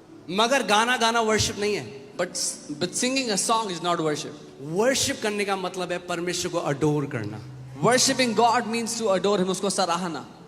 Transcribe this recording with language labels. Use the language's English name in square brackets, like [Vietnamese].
[Hindi] मगर गाना गाना वर्शिप नहीं है। [English] But singing a song is not worship. [Hindi] Worship करने का मतलब है परमेश्वर को अडोर करना। [English] Worshipping God means to adore him, [Hindi] उसको सराहना.